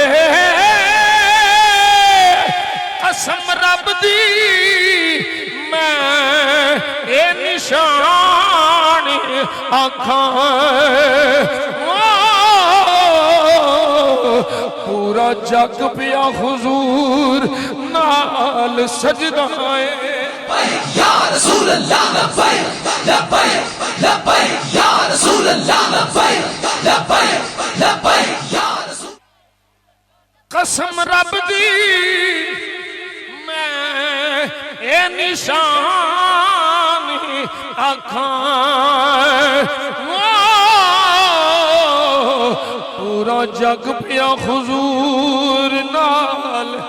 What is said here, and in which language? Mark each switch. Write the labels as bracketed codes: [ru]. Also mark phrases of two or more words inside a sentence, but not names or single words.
[pa] قسم رب دی میں اے نشان آکھاں پورا جگ پیا حضور نال سجدہ ہے. [ar] يا رسول الله لبيك لبيك لبيك يا رسول الله لبيك لبيك لبيك يا رسول. [pa] قسم رب دی میں اے نشان آکھاں پورا جگ پیا حضور نال.